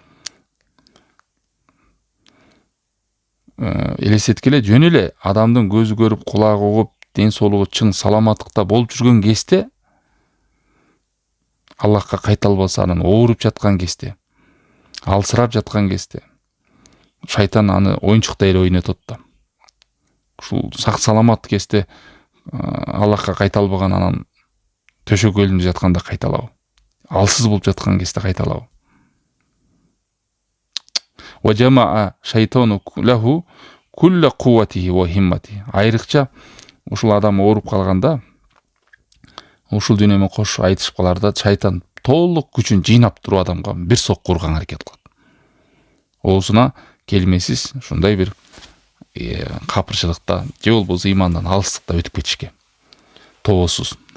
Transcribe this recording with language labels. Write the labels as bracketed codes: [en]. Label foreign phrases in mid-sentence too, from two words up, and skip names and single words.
[ky] Элестеткиле, жөн эле адамдын көзү көрүп, кулагы угуп, ден соолугу чың саламаттыкта болуп жүргөн кезде, Аллахка кайта албаса, анан ооруп жаткан кезде, алсырап жаткан кезде, шайтан аны оюнчуктай эле ойнотот да. Ушул сак саламат кезде Аллахка кайта албаган, анан төшөкөлүндө жатканда кайта алабы, алсыз болуп жаткан кезде кайта алабы. [ar] وجمع شيطان له كل قوته وهمته. [ky] Айрыкча ушул адам ооруп калганда, ушул дүйнө менен кош айтышып каларда, шайтан толук күчүн жыйнап туруп адамга бир сокку урган аракет кылат. оозуна келмесиз ушундай бир капырчылыкта же болбосо ыймандан алыстыкта өтүп кетишке тобосуз.